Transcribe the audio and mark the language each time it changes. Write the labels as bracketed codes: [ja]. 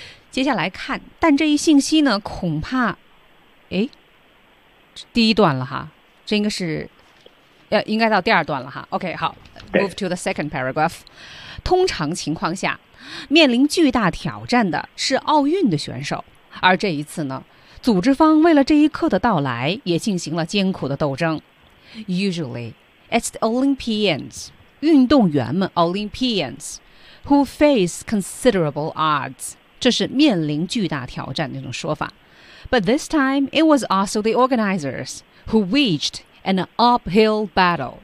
[zh] 接下来看，但这一信息呢恐怕第一段了哈，这应该是应该到第二段了哈。 [en] OK， 好， move to the second paragraph。 [zh] 通常情况下面临巨大挑战的是奥运的选手，而这一次呢，组织方为了这一刻的到来也进行了艰苦的斗争。 [en] Usually, it's the Olympians, [zh] 运动员们 [en] Olympians, who face considerable odds. [zh] 这是面临巨大挑战的那种说法。 [en] But this time, it was also the organizers, who waged an uphill battle.